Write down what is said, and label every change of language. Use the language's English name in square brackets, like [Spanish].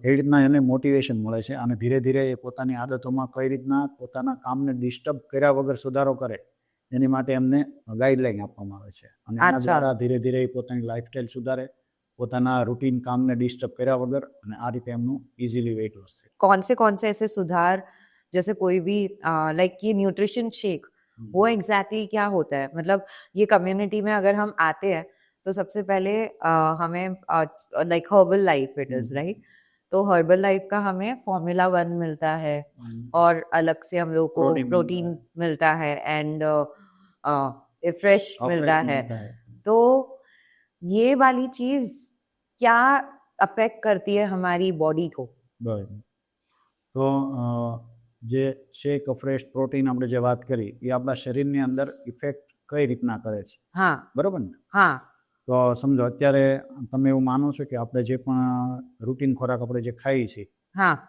[Gujarati] એ રીતના એને મોટિવેશન મળે છે અને ધીરે ધીરે એ પોતાની આદતોમાં કઈ રીતના પોતાના કામને ડિસ્ટર્બ કર્યા વગર સુધારો કરે એની માટે એમને ગાઈડલાઈન આપવામાં આવે છે અને એના દ્વારા ધીરે ધીરે એ પોતાની લાઈફસ્ટાઈલ સુધારે, પોતાના રૂટીન કામને ડિસ્ટર્બ કર્યા વગર, અને આ રીતે એમનું ઇઝીલી વેઇટ લોસ થાય. [Hindi] कौन से ऐसे सुधार, जैसे कोई भी लाइक ये न्यूट्रिशन शेक, वो एग्जैक्टली क्या होता है? मतलब ये कम्युनिटी में अगर हम आते हैं तो सबसे पहले हमें like [English] Herbalife it is right, [Hindi] तो हर्बल लाइफ का हमें फॉर्मूला 1 मिलता है और अलग से हम लोग को प्रोटीन मिलता है एंड फ्रेश मिलता है. तो ये वाली चीज क्या अफेक्ट करती है हमारी बॉडी को? [Gujarati] બરાબર. તો જે શેક, ફ્રેશ, પ્રોટીન આપણે જે વાત કરી એ આપણા શરીરની અંદર ઇફેક્ટ કઈ રીતના કરે છે, हाँ બરોબર ને? हाँ તો સમજો અત્યારે તમે એવું માનો છો કે આપણે જે પણ રૂટીન ખોરાક આપણે જે ખાઈએ છીએ, हाँ